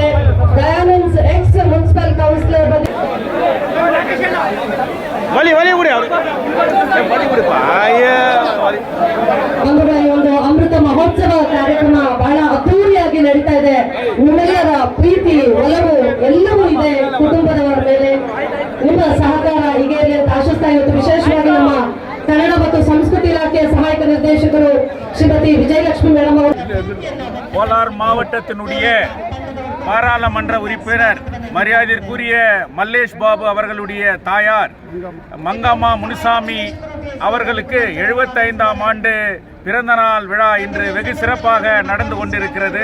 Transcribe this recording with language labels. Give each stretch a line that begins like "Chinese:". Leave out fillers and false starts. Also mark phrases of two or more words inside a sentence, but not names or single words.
Kannada: ದಯಾನಂದ್
English: ex municipal councillor
Kannada: ಬಂದಿದೆ. ಒಂದು ಅಮೃತ ಮಹೋತ್ಸವ ಕಾರ್ಯಕ್ರಮ ಬಹಳ ಅದ್ದೂರಿಯಾಗಿ ನಡೀತಾ ಇದೆ. ನಿಮ್ಮೆಲ್ಲರ ಪ್ರೀತಿ ಒಲವು ಎಲ್ಲವೂ ಇದೆ ಕುಟುಂಬದವರ ಮೇಲೆ. ನಿಮ್ಮ ಸಹಕಾರ ಹೀಗೆ ಅಂತ ಆಶಿಸ್ತಾ ಇವತ್ತು ವಿಶೇಷವಾಗಿ ನಮ್ಮ ಕನ್ನಡ ಮತ್ತು ಸಂಸ್ಕೃತಿ ಇಲಾಖೆಯ ಸಹಾಯಕ ನಿರ್ದೇಶಕರು ಶ್ರೀಮತಿ ವಿಜಯಲಕ್ಷ್ಮಿ ಮೇಡಮ್ ಅವರು,
Tamil: கோலார் மாவட்டத்தினுடைய பாராளுமன்ற உறுப்பினர் மரியாதைக்குரிய மல்லேஷ் பாபு அவர்களுடைய தாயார் மங்கம்மா முனுசாமி அவர்களுக்கு 75ஆம் ஆண்டு பிறந்தநாள் விழா இன்று வெகு சிறப்பாக நடந்து கொண்டிருக்கிறது.